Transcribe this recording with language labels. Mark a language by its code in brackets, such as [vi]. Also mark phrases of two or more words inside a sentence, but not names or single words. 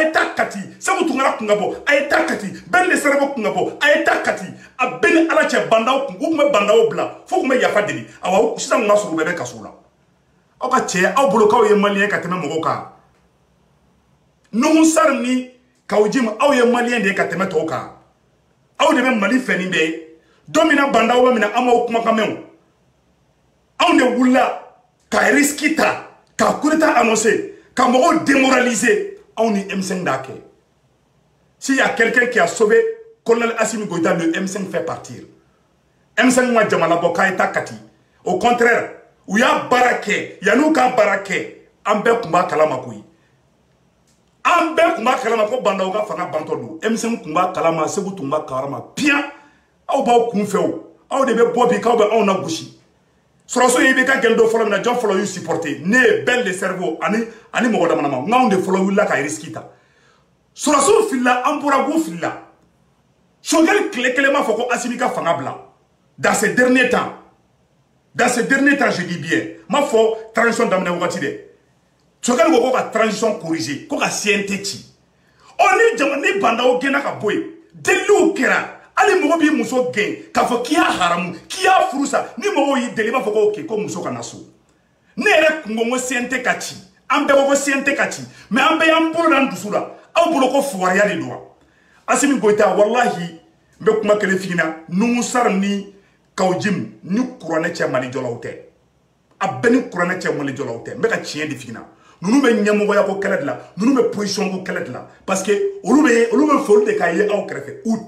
[bm] ye taa Kati Sékou Tounkara kun ka bɔ a ye taa Kati Bɛn Lɛsɛrɛbɔ kun ka bɔ a ye taa Kati a bɛɛ ni Ala cɛ bandaw kun u kun bɛ bandaw bila fo kun bɛ yafa deli awa sisan kun ka sɔrɔ u bɛɛ bɛ kaso la aw ka cɛ aw bolo k'aw ye maliyɛn ka tɛmɛ mɔgɔw kan Nuhu Sarr ni Kawjim aw ye maliyɛn de ka tɛmɛ tɔw kan aw de bɛ Mali fɛ nin bɛɛ ye don min na bandaw bɛ minɛ an m'aw kumakan mɛn aw de wulila ka risque ta ka [fr] coup d'état annoncé [bm] ka mɔgɔw démoraliser aw ni M5 d'a kɛ [fr] s'il y a quelqu'un qui a sauvé colonel Assimi Goïta le M5 fait partir [bm] M5 ma jamana bɔ k'a ye taa Kati [fr] au contraire [bm] u y'a baara kɛ yan'u ka baara kɛ an bɛɛ kun b'a kalama koyi an bɛɛ kun b'a kalama ko bandaw ka fanga bantɔ don M5 kun b'a kalama Sékou tun b'a kalama bien aw b'aw kun fɛ o aw de bɛ bɔ bi k'aw bɛ anw na gosi sɔrɔso ye i bɛ ka gɛn dɔ fɔlɔ min na jɔn fɔlɔ y'u supporter ne ye Bɛn Lɛsɛrɛbɔ ani mɔgɔ dama dama n'anw de fɔlɔ wulila ka risque ta sɔrɔso filila an bɔra go filila Choguel tile kelen m'a fɔ ko Assimi ka fanga bila [fr] dans ces derniers temps je dis bien [bm] m'a fɔ transition daminɛ wagati dɛ Choguel ko ka transition corriger ko ka CNT ci ni bandaw gɛnna ka bɔ yen deliw kɛra hali mɔgɔ b'i muso gɛn k'a fɔ k'i y'a haramu k'i y'a furusa ni mɔgɔw y'i deli i b'a fɔ ko ok ko muso kana so ne yɛrɛ kun ko n ko CNT ka ci an bɛɛ ko CNT ka ci mais an bɛɛ y'an bolo d'an dusu la aw bolo ko fugariya de don wa Assimi Goïta wallahi n bɛ kuma kelen f'i ɲɛna Nuhu Sarr ni Kawjim ni kuranɛ cɛ Malijɔlaw tɛ a bɛɛ ni kuranɛ cɛ Malijɔlaw tɛ n bɛ ka tiɲɛ de f'i ɲɛna nunu bɛ ɲɛmɔgɔya ko kɛlɛ de la nunu bɛ position ko kɛlɛ de la [fr] parce que [bm] olu bɛ foli de k'a ye aw kɛrɛfɛ